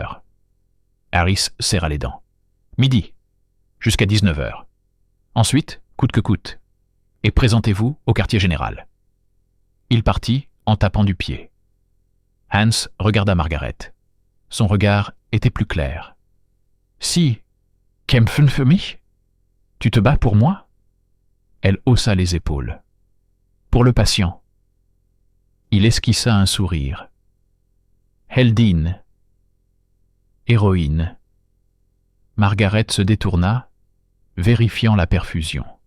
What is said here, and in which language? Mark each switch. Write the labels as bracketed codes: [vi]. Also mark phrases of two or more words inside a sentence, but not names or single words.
[fr] » Harris serra les dents. « Midi, jusqu'à 19h. Ensuite, coûte que coûte, et présentez-vous au quartier général. » Il partit en tapant du pied. Hans regarda Margaret. Son regard était plus clair. « Si, [de] kämpfen für mich? [fr] Tu te bats pour moi ?» Elle haussa les épaules. « Pour le patient. » Il esquissa un sourire. « Heldin. Héroïne. » Margaret se détourna, vérifiant la perfusion.